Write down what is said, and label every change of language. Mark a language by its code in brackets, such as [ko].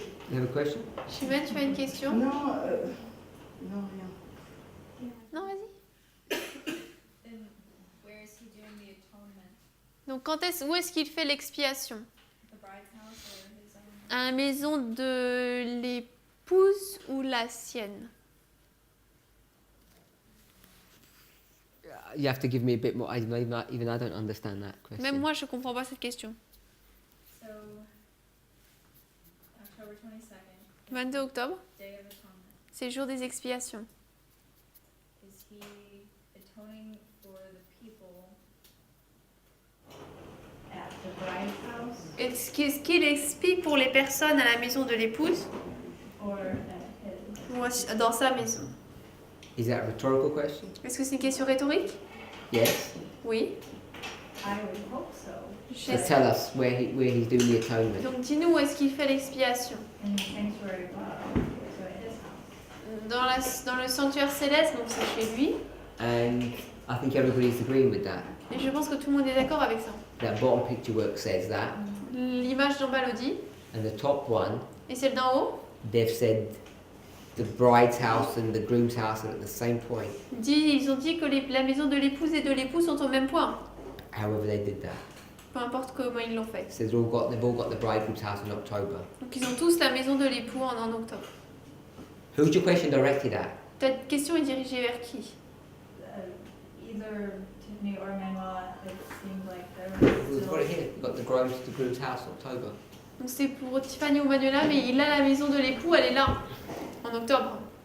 [en] You have a question? [fr] Chimène, tu as une question? Non, non, rien. Non, vas-y. [en] Then where is he doing the atonement? [fr] Donc, où est-ce qu'il fait l'expiation? [en] The bride's house or his own? [fr] À la maison de l'épouse ou la sienne? [en] You have to give me a bit more. Even I don't understand that question. [fr] Même moi, je comprends pas cette question. [en] So, October 22nd, [fr] 22 octobre, [en] Day of Atonement. [fr] c'est le jour des expiations. [en] Is he atoning for the people? At the bride's house [fr] Est-ce qu'il expie pour les personnes à la maison de l'épouse [en] or at his? [fr] ou dans sa maison? [en] Is that a rhetorical question? [fr] Est-ce que c'est une question rhétorique? [en] Yes. [fr] Oui. [en] I would hope so. So tell us where he's doing the atonement. [fr] Donc dis-nous où est-ce qu'il fait l'expiation? [en] In the sanctuary above, so at his house. [fr] Dans le sanctuaire céleste, donc c'est chez lui. [en] And I think everybody's agreeing with that. [fr] Et je pense que tout le monde est d'accord avec ça. [en] That bottom picture work says that. [fr] L'image d'en bas le dit. [en] And the top one, [fr] Et celle d'en haut [en] they've said the bride's house and the groom's house are at the same point. [fr] ils ont dit que la maison de l'épouse et de l'époux sont au même point. [en] However they did that. [fr] Peu importe comment ils l'ont fait. [en] So they've all got the bridegroom's house in October. [fr] Donc ils ont tous la maison de l'époux en octobre. [en] Who's your question directed at? [fr] Ta question est dirigée vers qui? [en] Either Tiffany or Manuela, it seemed like there We've was got it still... here. We've got the groom's house, October. [fr] Donc c'est pour Tiffany ou Manuela, mais il a la maison de l'époux, elle est là, en octobre.